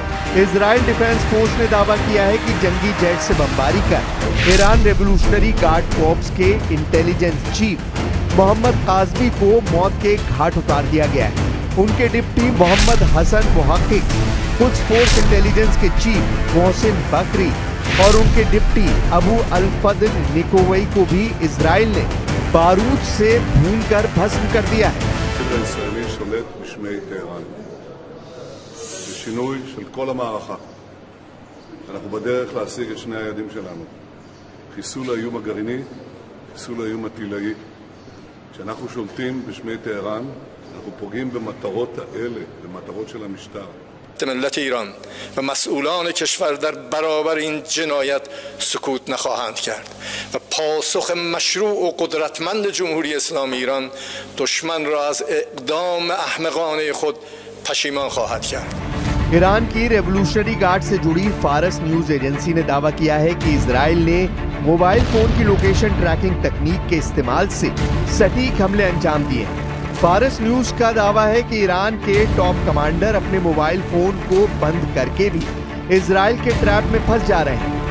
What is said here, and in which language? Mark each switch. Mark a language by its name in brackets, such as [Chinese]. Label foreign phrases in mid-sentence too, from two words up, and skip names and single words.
[Hindi] इजराइल डिफेंस फोर्स ने दावा किया है कि जंगी जेट से बमबारी कर ईरान रेवोल्यूशनरी गार्ड कॉर्प्स के [English] intelligence chief [Hindi] मोहम्मद काज़मी को मौत के घाट उतार दिया गया है। उनके डिप्टी मोहम्मद हसन मुहक्किक, कुछ फोर्स इंटेलिजेंस के चीफ मोहसिन बकरी और उनके डिप्टी अबू अल-फद्ल निकोवई को भी इजराइल ने बारूद से भूनकर भस्म कर दिया है। [Hebrew] שינוי של כל המערכה. אנחנו בדרך להשיג את שני היעדים שלנו. חיסול האיום הגרעיני, חיסול האיום הטילאי. כשאנחנו שולטים בשמי טהרן, אנחנו פוגעים במטרות האלה, במטרות של המשטר. [Persian] ملت ایران و مسئولان کشور در برابر این جنایت سکوت نخواهند کرد و پاسخ مشروع و قدرتمند جمهوری اسلامی ایران دشمن را از اقدام احمقانه خود پشیمان خواهد کرد. [Hindi] ईरान की रेवोल्यूशनरी गार्ड से जुड़ी फारस न्यूज एजेंसी ने दावा किया है कि इजराइल ने [English] mobile phone [Hindi] की [English] location tracking [Hindi] तकनीक के इस्तेमाल से सटीक हमले अंजाम दिए हैं। फारस न्यूज का दावा है कि ईरान के [English] top commander [Hindi] अपने [English] mobile phone [Hindi] को बंद करके भी इजराइल के ट्रैप में फंस जा रहे हैं।